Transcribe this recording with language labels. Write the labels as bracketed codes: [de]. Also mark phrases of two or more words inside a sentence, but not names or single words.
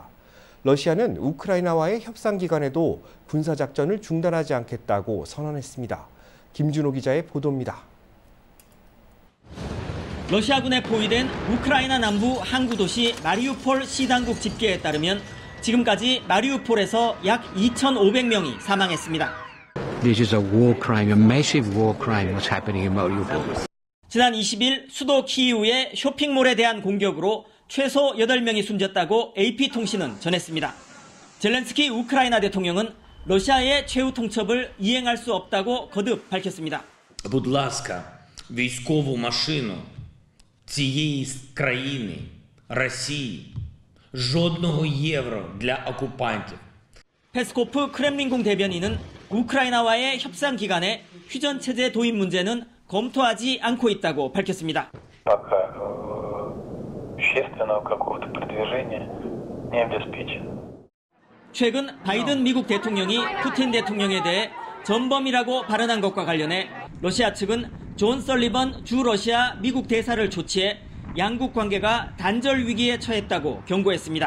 [ko] 러시아는 우크라이나와의 협상 기간에도 군사작전을 중단하지 않겠다고 선언했습니다. 김준호 기자의 보도입니다. 러시아군에 포위된 우크라이나 남부 항구 도시 마리우폴 시당국 집계에 따르면 지금까지 마리우폴에서 약 2,500명이 사망했습니다. [en] This is a war crime, a massive war crime what's happening in Mariupol. [ko] 지난 20일 수도 키이우의 쇼핑몰에 대한 공격으로 최소 8명이 숨졌다고 AP통신은 전했습니다. 젤렌스키 우크라이나 대통령은 러시아의 최후 통첩을 이행할 수 없다고 거듭 밝혔습니다. [uk] Будь ласка, військову машину цієї країни, Росії, жодного євро для окупантів. [ko] 페스코프 크렘린궁 대변인은 우크라이나와의 협상 기간에 휴전체제 도입 문제는 검토하지 않고 있다고 밝혔습니다. 최근 바이든 미국 대통령이 푸틴 대통령에 대해 전범이라고 발언한 것과 관련해 러시아 측은 존 설리번 주 러시아 미국 대사를 조치해 양국 관계가 단절 위기에 처했다고 경고했습니다.